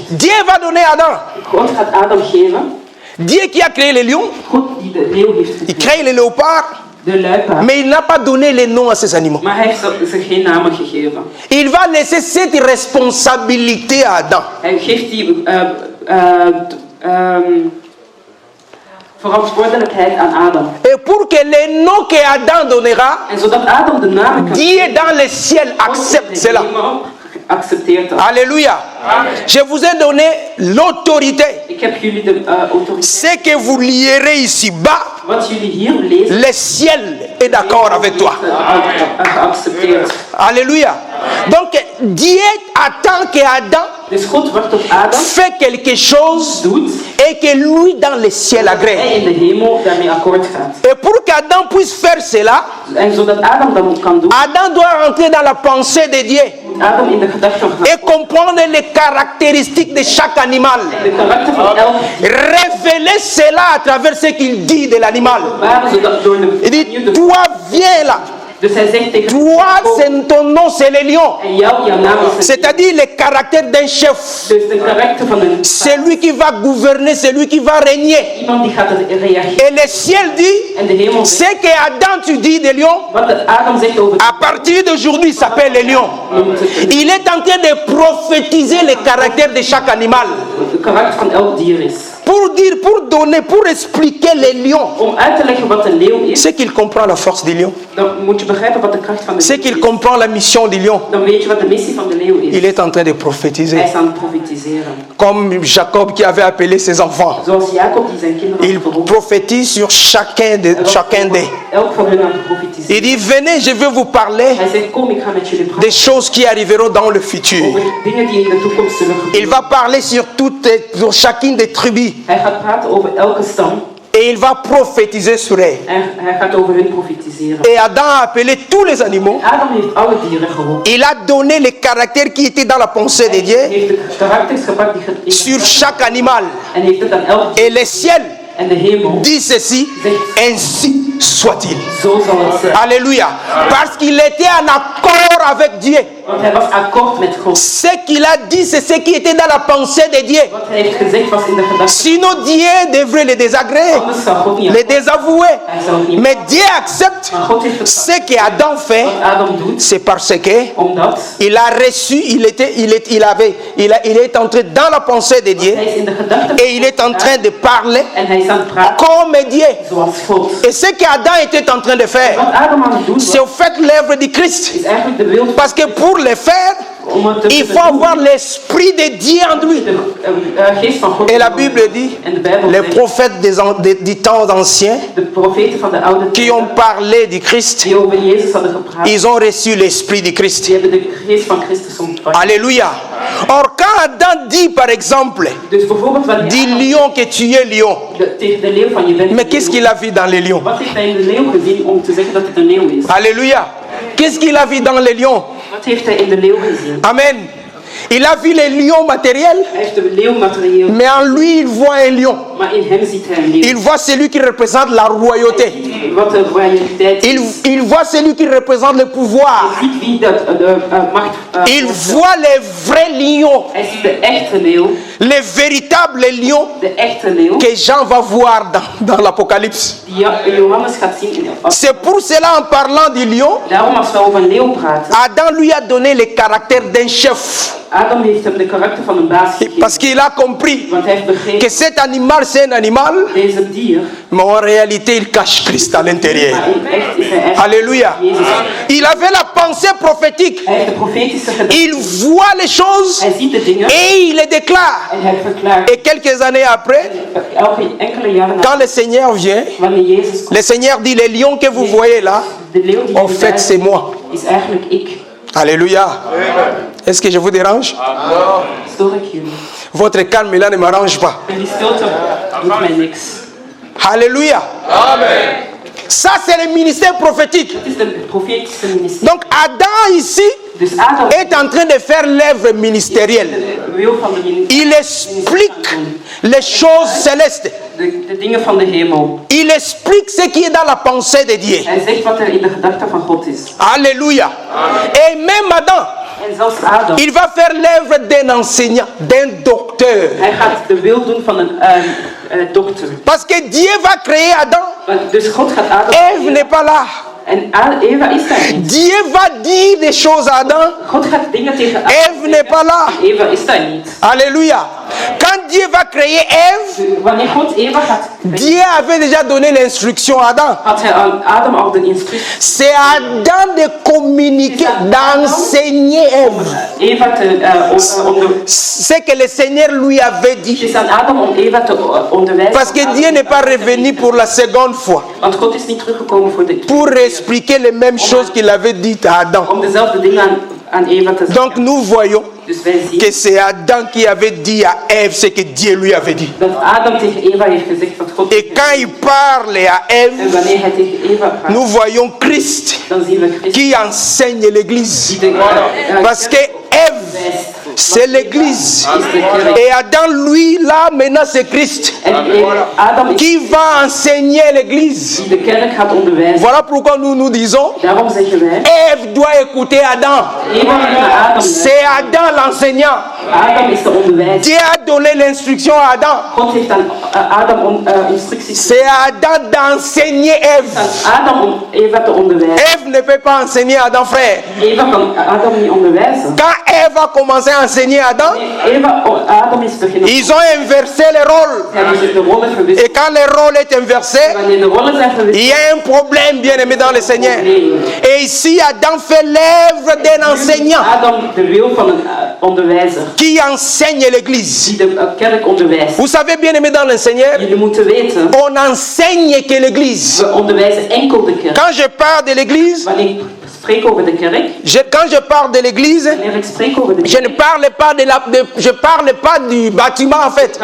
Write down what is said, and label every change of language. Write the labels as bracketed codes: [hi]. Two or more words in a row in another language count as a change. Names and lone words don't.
[fr] Dieu va donner à Adam. [nl] God gaat Adam geven, [fr] Dieu qui a créé les lions, [nl] God die de leeuw heeft [fr] il [nl] gegeven, [fr] crée les léopards, [nl] de luipaard, [fr] mais il n'a pas donné les noms à ces animaux. [nl] maar hij heeft ze geen namen gegeven. [fr] Il va laisser cette responsabilité à Adam. [nl] Hij geeft die verantwoordelijkheid aan Adam. [fr] Et pour que les noms que Adam donnera, [nl] En zodat Adam de namen kan [fr] Dieu dans le ciel [nl] God [fr] accepte [nl] in de [fr] cela. [nl] hemel accepteert dat. [fr] Alléluia. Je vous ai donné l'autorité. [nl] Ik heb jullie de autoriteit. [fr] Ce que vous lierez ici-bas, [nl] Wat jullie hier lezen, [fr] le ciel est d'accord avec toi. [nl] geaccepteerd. [fr] Alléluia. Donc Dieu attend que Adam [nl] Dus God wacht op Adam, [fr] fait quelque chose [nl] doet, [fr] et que lui dans le ciel [nl] hij [fr] agrée. [nl] in de hemel daarmee akkoord gaat. [fr] Et pour qu'Adam puisse faire cela, [nl] En zodat Adam dat kan doen, [fr] Adam doit rentrer dans la pensée de Dieu [nl] moet Adam in de gedachten gaan. [fr] et comprendre les caractéristiques de chaque animal. [nl] De karakter van elk [fr] Révéler cela à travers ce qu'il dit de l'animal. [nl] waren, zodat door de [fr] Il dit, toi viens là. [nl] Dus hij zegt tegen [fr] Toi, ton nom, c'est le lion. [nl] en jouw naam is het. [fr] C'est-à-dire le caractère d'un chef. [nl] Dus de karakter van een [fr] Celui qui va gouverner, celui qui va régner. [nl] iemand die gaat reageren. [fr] Et le ciel dit, [nl] En de hemel zegt, [fr] ce que Adam tu dis de lion, [nl] wat Adam zegt over [fr] à partir d'aujourd'hui, il s'appelle le lion. Il est en train de prophétiser le caractère de chaque animal. [nl] de karakter van elk dier is. [fr] Pour dire, pour donner, pour expliquer les lions. [nl] Om uit te leggen wat een leeuw is, [fr] C'est qu'il comprend la force du lion. [nl] dan moet je begrijpen wat de kracht van de [fr] C'est [nl] leeuw [fr] qu'il [nl] is. [fr] comprend la mission du lion. [nl] Dan weet je wat de missie van de leeuw is. [fr] Il est en train de [nl] Hij [fr] prophétiser. [nl] is aan het profetiseren. [fr] Comme Jacob qui avait appelé ses enfants. [nl] Zoals Jacob die zijn kinderen [fr] Il [nl] had geroepen. [fr] prophétise sur chacun d'eux. [nl] Elk van hun aan het profetiseren. [fr] Il dit, venez, je vais vous parler [nl] Hij zegt, kom, ik ga met jullie praten [fr] des choses qui arriveront dans le futur. [nl] over dingen die in de toekomst zullen [fr] Il [nl] gebeuren. [fr] va parler sur chacune des tribus. [nl] Hij gaat praten over elke stam [fr] Et il va prophétiser sur eux. [nl] en hij gaat over hun profetiseren. [fr] Et Adam a appelé tous les animaux. [nl] Adam heeft alle dieren geroepen. [fr] Il a donné les caractères qui étaient dans la pensée de [nl] Hij [fr] Dieu [nl] heeft de karakters gepakt die [fr] sur chaque animal. [nl] en heeft het aan elk dier. [fr] Et le ciel [nl] En de hemel [fr] dit ceci, ainsi soit-il. [nl] zo zal het zijn. [fr] Alléluia. Parce qu'il était en accord avec Dieu. [nl] Want hij was akkoord met God. [fr] Ce qu'il a dit, c'est ce qui était dans la pensée de Dieu. [nl] Wat hij heeft gezegd was in de gedachten. [fr] Sinon, Dieu devrait les désagréer, [nl] Anders zou God niet [fr] les [nl] akkoord. [fr] désavouer. [nl] Hij zou het niet. [fr] Mais Dieu accepte [nl] Maar God heeft het [fr] ce qu'Adam fait, [nl] wat Adam doet, [fr] c'est parce que [nl] omdat [fr] il a reçu, il est entré dans la pensée de Dieu [nl] hij is in de gedachten [fr] et il est en train de parler [nl] en hij is aan het praten [fr] comme Dieu. [nl] zoals God. [fr] Et ce qu'Adam était en train de faire, [nl] Wat Adam aan het doen [fr] c'est [nl] was, [fr] au fait l'œuvre du Christ. [nl] is eigenlijk de wil [fr] Parce que pour le faire, [nl] om het te [fr] il faut avoir l'esprit de Dieu en lui. [nl] de geest van God. [fr] Et la Bible dit, [nl] En de Bijbel [fr] les [nl] zegt, [fr] prophètes du temps ancien [nl] de profeten van de oude [fr] qui [nl] tijd [fr] ont parlé du Christ, [nl] die over Jezus hadden gepraat, [fr] ils ont reçu l'esprit du Christ. [nl] die hebben de geest van Christus ontvangen. [fr] Alléluia. Or, quand Adam dit, par exemple, [nl] Dus bijvoorbeeld wanneer [fr] dis [nl] Adam [fr] lion que tu es lion, [nl] tegen de leeuw van je bent [fr] mais [nl] een [fr] qu'est-ce [nl] leeuw. [fr] qu'il a vu dans les lions? [nl] Wat heeft hij in de leeuw gezien om te zeggen dat het een leeuw is? [fr] Alléluia. Qu'est-ce qu'il a vu dans les lions? [nl] Wat heeft hij in de leeuw gezien? [fr] Amen. Il a vu les lions matériels, [nl] Hij heeft de leeuw materieel, [fr] mais en lui, il voit un lion. [nl] maar in hem ziet hij een leeuw. [fr] Il voit celui qui représente la royauté. [nl] Wat de royaliteit is. [fr] Il voit celui qui représente le pouvoir. [nl] Hij ziet wie dat de macht [fr] Il [nl] voorstelt. [fr] voit les vrais lions, [nl] Hij ziet de echte leeuw, [fr] les véritables lions [nl] de echte leeuw, [fr] que Jean va voir dans l'Apocalypse. [nl] die Johannes gaat zien in de [fr] C'est pour cela, en parlant du lion, [nl] Daarom als we over een leeuw praten, [fr] Adam lui a donné le caractère d'un chef. [nl] Adam heeft hem de karakter van een baas gegeven. [fr] Parce qu'il a compris [nl] Want hij heeft begrepen [fr] que cet animal, c'est un animal, [nl] Deze dier, [fr] mais en réalité, il cache Christ à l'intérieur. [nl] maar in echt is hij echt [fr] Alléluia. [nl] Jezus. [fr] Il avait la pensée prophétique. [nl] Hij heeft de profetische gedachte. [fr] Il voit les choses [nl] Hij ziet de dingen [fr] et il les déclare. [nl] en hij verklaart. [fr] Et quelques années après, [nl] Enkele jaren na, [fr] quand le Seigneur vient, [nl] wanneer Jezus komt, [fr] le Seigneur dit, les lions que vous voyez là, [nl] de leeuw die [fr] en [nl] jullie [fr] fait, [nl] daar [fr] c'est moi. [nl] is eigenlijk ik. [fr] Alléluia. Est-ce que je vous dérange? [nl] Stoor ik jullie? [fr] Votre calme là ne m'arrange pas. [nl] Jullie stilte doet mij niks. [fr] Alléluia. Ça, c'est le ministère prophétique. [nl] Het is de profetische ministerie. [fr] Donc, Adam ici [nl] Dus Adam [fr] est en train de faire l'œuvre ministérielle. [nl] de wil van de ministerie. [fr] Il explique les choses célestes. [nl] De dingen van de hemel. [fr] Il explique ce qui est dans la pensée de Dieu. [nl] Hij zegt wat er in de gedachten van God is. [fr] Alléluia. Et même Adam, [nl] En zelfs Adam, [fr] il va faire l'œuvre d'un enseignant, d'un docteur. [nl] hij gaat de wil doen van een dokter. [fr] Parce que Dieu va créer Adam. [nl] Dus God gaat Adam [fr] Ève [nl] creëren. [fr] n'est pas là. [nl] En Eva is daar niet. [fr] Dieu va dire des choses à Adam. [nl] God gaat dingen tegen Adam [fr] Ève n'est pas là. [nl] Eva is daar niet. [fr] Alléluia. Quand Dieu va créer Ève, [nl] Wanneer God Eva gaat creëren, [fr] Dieu avait déjà donné l'instruction à Adam. [nl] had hij aan Adam al de instructie [fr] C'est à Adam de communiquer, d'enseigner Ève. [nl] Eva te onder. [fr] Ce que le Seigneur lui avait [nl] Het [fr] dit. [nl] is aan Adam om Eva te onderwijzen. [fr] Parce que Dieu n'est pas revenu pour la seconde fois [nl] Want God is niet teruggekomen voor de [fr] pour expliquer les mêmes choses qu'il avait dites à Adam. [nl] om dezelfde dingen aan Eva te zeggen. [fr] Donc nous voyons [nl] Dus wij zien [fr] que c'est Adam qui avait dit à Ève ce que Dieu lui avait dit. [nl] dat Adam tegen Eva heeft gezegd wat God [fr] Et quand il parle à [nl] En [fr] Ève, [nl] wanneer hij tegen Eva praat, [fr] nous voyons Christ [nl] dan zien we Christus [fr] qui enseigne l'Église. [nl] die de [fr] Parce que Ève, c'est l'Église. [nl] is de kerk. [fr] Et Adam, lui, là, maintenant, c'est Christ [nl] En Adam is [fr] qui va enseigner l'Église. [nl] die de kerk gaat onderwijzen. [fr] Voilà pourquoi nous disons, [nl] Daarom zeggen wij, [fr] Ève doit écouter Adam. [nl] Eva moet naar Adam luisteren. [fr] C'est Adam l'enseignant. [nl] Adam is de onderwijzer. [fr] Dieu a donné l'instruction à Adam. [nl] God heeft aan Adam instructies [fr] C'est à Adam d'enseigner Ève. [nl] aan Adam om Eva te onderwijzen. [fr] Ève ne peut pas enseigner Adam, frère. [nl] Eva kan Adam niet onderwijzen. [fr] Quand Ève a commencé à enseigner Adam, [nl] Adam is beginnen. [fr] ils ont inversé les rôles. [nl] Hebben ze de rollen verwisseld. [fr] Et quand le rôle est inversé, [nl] Wanneer de rollen zijn [fr] il [nl] verwisseld, [fr] y a un problème, bien aimé dans le Seigneur. Et ici, Adam fait l'œuvre d'un enseignant [nl] Adam de wil van een onderwijzer [fr] qui enseigne l'Église. [nl] die de kerk onderwijst. [fr] Vous savez, bien aimé dans le Seigneur, [nl] Jullie moeten weten, [fr] on enseigne que l'Église. [nl] we onderwijzen enkel de kerk. [fr] Quand je parle de l'Église, [nl] Wanneer ik spreek over de kerk, [fr] quand je parle de l'Église, [nl] wanneer ik spreek over de [fr] je [nl] kerk, [fr] ne parle pas je parle pas du bâtiment en fait.